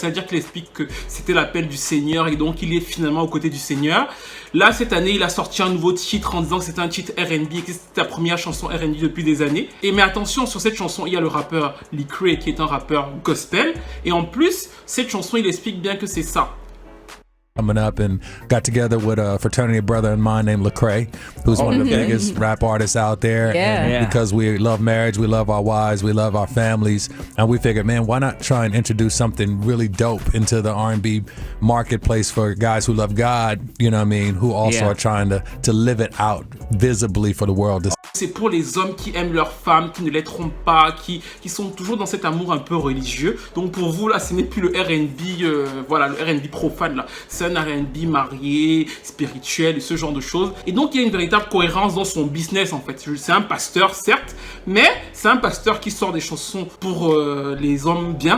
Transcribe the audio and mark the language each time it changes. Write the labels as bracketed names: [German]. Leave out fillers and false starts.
[French] C'est-à-dire qu'il explique que c'était l'appel du Seigneur et donc il est finalement aux côtés du Seigneur. Là, cette année, il a sorti un nouveau titre en disant que c'était un titre R&B et que c'était sa première chanson R&B depuis des années. Et mais attention, sur cette chanson, il y a le rappeur Lecrae qui est un rappeur gospel. Et en plus, cette chanson, il explique bien que c'est ça. [English] Coming up and got together with a fraternity brother of mine named Lecrae, who's one of the biggest rap artists out there. Because we love marriage, we love our wives, we love our families, and we figured, man, why not try and introduce something really dope into the R&B marketplace for guys who love God, you know what I mean, who also are trying to live it out visibly for the world to [French] C'est pour les hommes qui aiment leurs femmes, qui ne les trompent pas, qui sont toujours dans cet amour un peu religieux. Donc pour vous, là, ce n'est plus le R&B, voilà, le R&B profane, là. C'est un R&B marié, spirituel et ce genre de choses. Et donc, il y a une véritable cohérence dans son business, en fait. C'est un pasteur, certes, mais c'est un pasteur qui sort des chansons pour les hommes bien.